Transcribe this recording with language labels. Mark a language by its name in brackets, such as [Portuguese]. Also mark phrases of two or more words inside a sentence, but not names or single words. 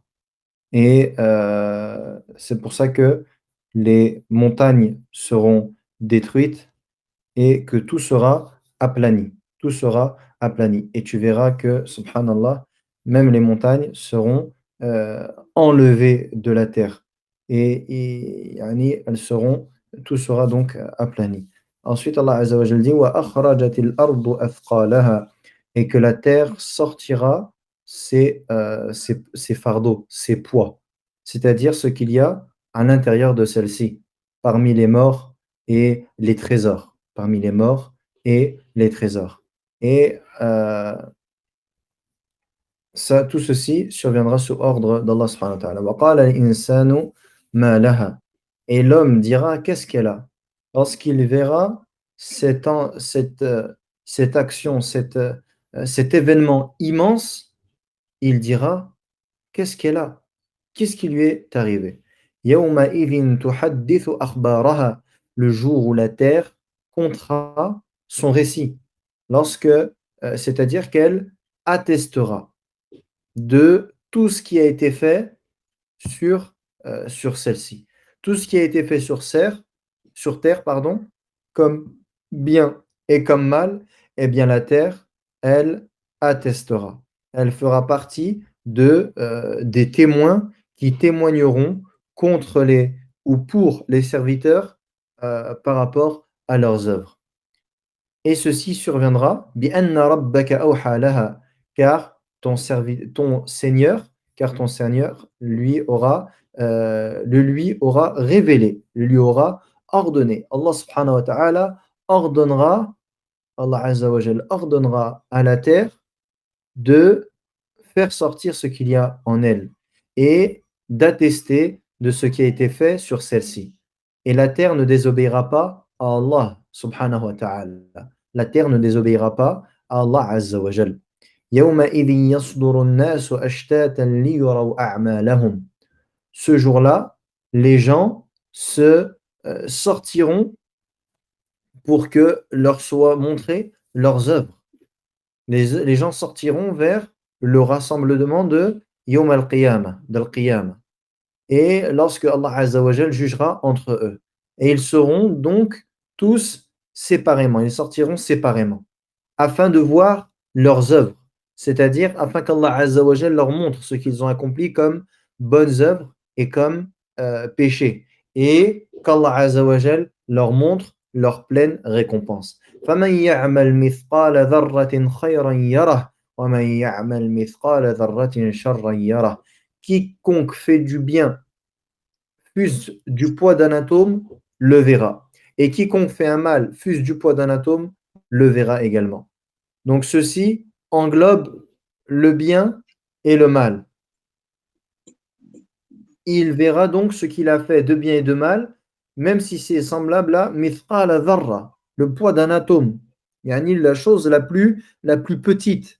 [French] Et c'est pour ça que les montagnes seront détruites et que tout sera aplani. Tout sera aplani. Et tu verras que, subhanallah, même les montagnes seront enlevées de la terre. Et yani, elles seront, tout sera donc aplani. [Arabic] Ensuite, Allah عز وجل dit وأخرجت الأرض أثقالها, [French] et que la terre sortira ses fardeaux, ses poids, c'est-à-dire ce qu'il y a à l'intérieur de celle-ci, parmi les morts et les trésors. Parmi les morts et les trésors. Et ça, tout ceci surviendra sous ordre d'Allah [Arabic] سبحانه وتعالى. وقال الإنسان ما لها. [French] Et l'homme dira qu'est-ce qu'elle a lorsqu'il verra cette action, cet événement immense. Il dira qu'est-ce qu'elle a, qu'est-ce qui lui est arrivé. [Arabic] يومئذ تحدث أخبارها, [French] le jour où la terre comptera son récit, lorsque c'est-à-dire qu'elle attestera de tout ce qui a été fait sur celle-ci. Tout ce qui a été fait sur terre, pardon, comme bien et comme mal, eh bien la terre, elle attestera. Elle fera partie des témoins qui témoigneront contre les ou pour les serviteurs par rapport à leurs œuvres. Et ceci surviendra [Arabic] بِأَنَّ رَبَّكَ أَوْحَى لَهَا, [French] car ton Seigneur lui aura révélé, lui aura ordonné. Allah [Arabic] سبحانه وتعالى [French] ordonnera, Allah [Arabic] عز وجل [French] ordonnera à la terre de faire sortir ce qu'il y a en elle et d'attester de ce qui a été fait sur celle-ci. Et la terre ne désobéira pas à Allah [Arabic] سبحانه وتعالى. [French] La terre ne désobéira pas à Allah [Arabic] عز وجل. يَوْمَئِذٍ يَصْدُرُ النَّاسُ أَشْتَاتًا لِيُرَوْا أَعْمَالَهُم. [French] Ce jour-là, les gens se sortiront pour que leur soient montrées leurs œuvres. Les gens sortiront vers le rassemblement de Yawm al-Qiyamah, d'Al-Qiyamah. Et lorsque Allah [Arabic] عز وجل [French] jugera entre eux. Et ils seront donc tous séparément, ils sortiront séparément, afin de voir leurs œuvres, c'est-à-dire afin qu'Allah [Arabic] عز وجل [French] leur montre ce qu'ils ont accompli comme bonnes œuvres et comme péchés, et qu'Allah [Arabic] عز وجل [French] leur montre leur pleine récompense. [Arabic] فَمَنْ يَعْمَلْ مِثْقَالَ ذَرَّةٍ خَيْرًا يَرَهُ وَمَنْ يَعْمَلْ مِثْقَالَ ذَرَّةٍ شَرًّا يَرَهُ. [French] Quiconque fait du bien, fût-ce du poids d'un atome, le verra. Et quiconque fait un mal, fût-ce du poids d'un atome, le verra également. Donc ceci englobe le bien et le mal. Il verra donc ce qu'il a fait de bien et de mal, même si c'est semblable à [Arabic] مثقال ذرة, [French] le poids d'un atome, yani la chose la plus petite.